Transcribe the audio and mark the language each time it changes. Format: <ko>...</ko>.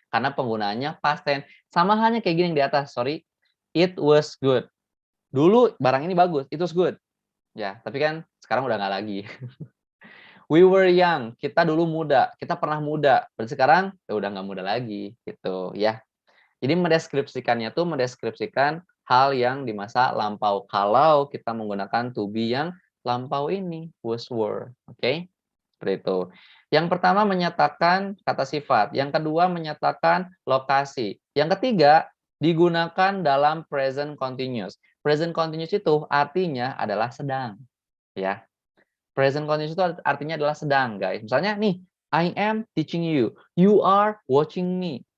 <id>Karena penggunaannya past tense. Sama halnya kayak gini yang di atas, sorry.</id> <en>It was good.</en> <id>Dulu barang ini bagus,</id> <en>it was good.</en> <id>Ya, tapi kan sekarang udah nggak lagi.</id> <en>We were young,</en> <id>kita dulu muda, kita pernah muda. Berarti sekarang udah nggak muda lagi, gitu ya. Jadi mendeskripsikannya tuh mendeskripsikan hal yang di masa lampau. Kalau kita menggunakan to be yang lampau ini, was, were. Oke? Seperti itu. Yang pertama menyatakan kata sifat, yang kedua menyatakan lokasi. Yang ketiga digunakan dalam present continuous. Present continuous itu artinya adalah sedang, ya. Present continuous itu artinya adalah sedang, guys. Misalnya nih,</id> <en>I am teaching you, you are watching me.</en>